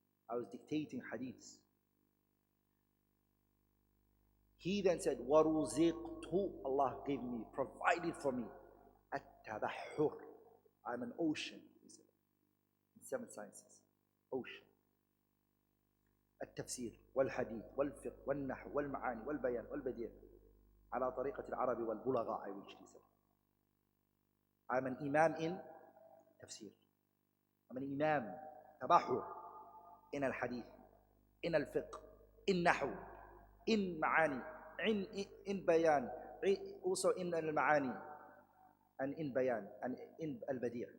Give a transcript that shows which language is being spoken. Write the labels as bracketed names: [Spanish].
[English] I was dictating hadiths. He then said, [Arabic] وَرُزِقْتُ, [English] Allah gave me, provided for me, [Arabic] التَّبَحُّرْ, [English] I'm an ocean, he said, in 7 sciences, ocean. [Arabic] التفسير والحديث والفقه والنحو والمعاني والبيان والبديع على طريقة العرب والبلغاء, [English] I reached, he said. I'm an imam in tafsir. I'm an imam, [Arabic] تبحر, [English] in al-hadith, in al-fiqh, in nahu, in ma'ani, in bayan, also in al-ma'ani, and in bayan, and in al-badi'.